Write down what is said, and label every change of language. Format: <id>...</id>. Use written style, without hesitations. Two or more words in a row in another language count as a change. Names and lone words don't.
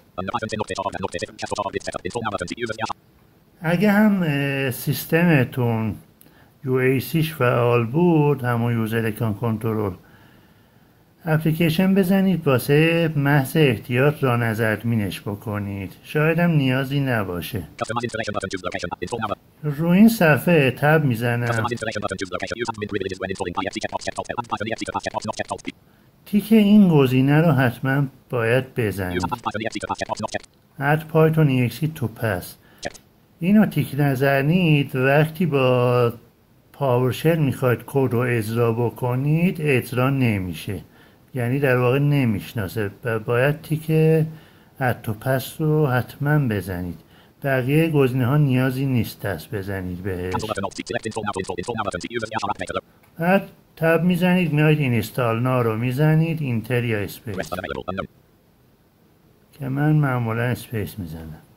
<fa>اگه هم سیستمتون UACش فعال بود، همون</fa> <en>user account control,</en> <fa>اپلیکیشن بزنید واسه محض احتیاط ران ادمینش بکنید، شاید هم نیازی نباشه. رو این صفحه تب میزنم، تیک این گزینه رو حتما باید بزنید،</fa> <en>add python exe to pass.</en> <fa>اینو تیک نزنید وقتی با پاورشل میخواید کد رو اجرا بکنید اجرا نمیشه، یعنی در واقع نمیشناسه. باید تیک</fa> <en>add to pass</en> <fa>رو حتما بزنید. بقیه گزینه ها نیازی نیست دست بزنید بهش. بعد تب میزنید، میایید</fa> <en>install now</en> <fa>رو میزنید، اینتر یا اسپیس، که من معمولا اسپیس میزنم.</fa>